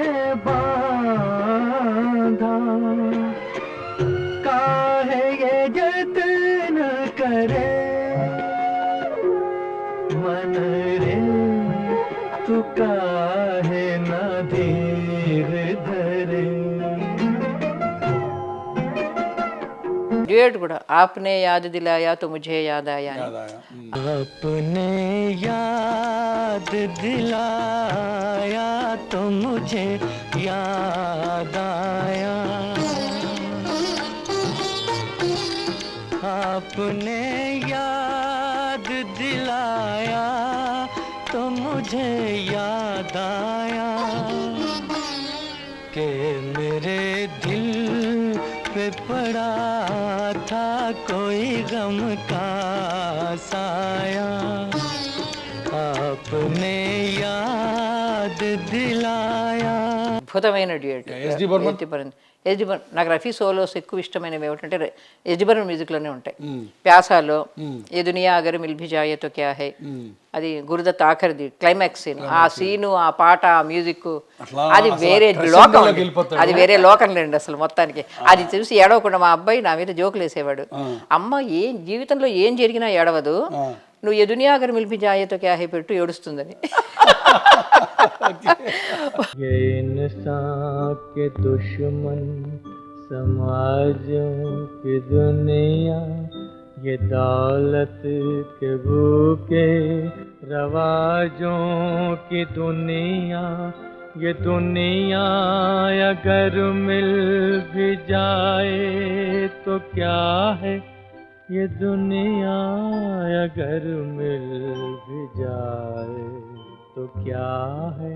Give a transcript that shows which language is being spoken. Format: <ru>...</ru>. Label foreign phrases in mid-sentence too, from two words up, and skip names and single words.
<hi>बांधा, काहे ये जतन करे मन रे तू काहे न धीर धरे.</hi> <te>డ్యూయట్ కూడా</te> <hi>आपने याद दिलाया तो मुझे याद आया. अपने याद दिलाया तो मुझे याद आया, आपने याद दिलाया तो मुझे याद आया कि मेरे दिल पे पड़ा था कोई गम का साया, आपने याद दिलाया.</hi> <te>అద్భుతమైన డ్యూయట్. ఎస్డి బర్మన్ నాకు రఫీ సోలోస్ ఎక్కువ ఇష్టమైనవి ఏమిటంటే ఎస్డి బర్మన్ మ్యూజిక్లోనే ఉంటాయి.</te> <hi>ప్యాసాలో ये दुनिया अगर मिल भी जाए तो क्या है,</hi> <te>అది గురుదత్ ఆఖరిది క్లైమాక్స్ సీన్, ఆ సీను, ఆ పాట, ఆ మ్యూజిక్, అది వేరే లోకం, అది వేరే లోకం లేండి అసలు మొత్తానికి. అది చూసి ఏడవకుండా మా అబ్బాయి నా మీద జోకులు వేసేవాడు, అమ్మ ఏం జీవితంలో ఏం జరిగినా ఏడవదు, నువ్వు</te> <hi>ये दुनिया अगर मिल भी जाए तो क्या है</hi> <te>పెట్టు ఏడుస్తుందని.</te> <hi>ये इंसान के दुश्मन समाजों की दुनिया, ये दौलत के भूखे रवाजों की दुनिया, ये दुनिया अगर मिल भी जाए तो क्या है, ये दुनिया अगर मिल भी जाए तो क्या है.</hi>